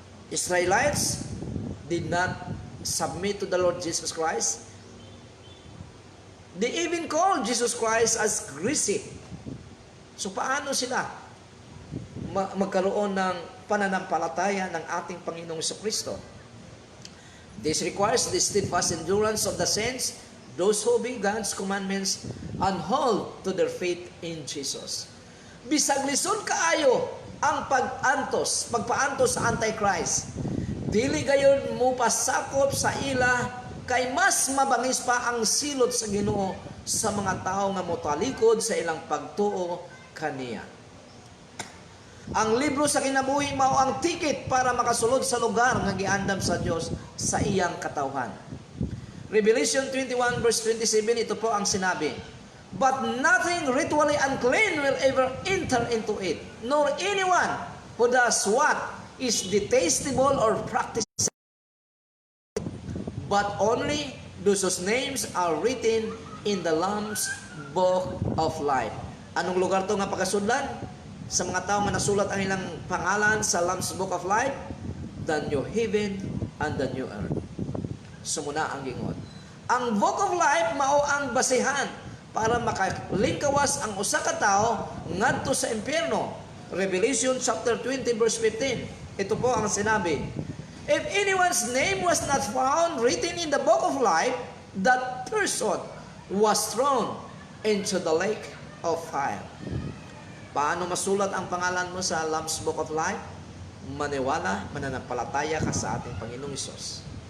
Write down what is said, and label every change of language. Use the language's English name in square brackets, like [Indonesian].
[English] Israelites did not submit to the Lord Jesus Christ. They even called Jesus Christ as greasy. [Filipino] So paano sila magkaroon ng pananampalataya ng ating Panginoong Jesucristo? [English] This requires the steadfast endurance of the saints, those who obey God's commandments and hold to their faith in Jesus. [Cebuano] Bisag lisod kaayo ang pagpaantos sa Antichrist. Dili gayon mo pasakop sa ila, kay mas mabangis pa ang silot sa Ginoo sa mga tao nga motalikod sa ilang pagtuo kaniya. Ang libro sa kinabuhi mao ang ticket para makasulod sa lugar nga giandam sa Dios sa iyang katawhan. [English] Revelation 21 verse 27, [Filipino] ito po ang sinabi, [English] "But nothing ritually unclean will ever enter into it, nor anyone who does what is detestable or practices, but only those whose names are written in the Lamb's Book of Life." [Cebuano] Anong lugar to nga pagkasudlan? Sa mga tao nga nasulat ang ilang pangalan sa Lamb's Book of Life? [English] The new heaven and the new earth. [Cebuano] Sumuna ang gingon. Ang Book of Life mao ang basihan para makalingkawas ang usa ka tawo ngadto sa impyerno. [English] Revelation chapter 20 verse 15. [Filipino] Ito po ang sinabi, [English] "If anyone's name was not found written in the Book of Life, that person was thrown into the lake of fire." [Filipino] Paano masulat ang pangalan mo sa Lamb's Book of Life? Maniwala, mananampalataya ka sa ating Panginoong Hesus.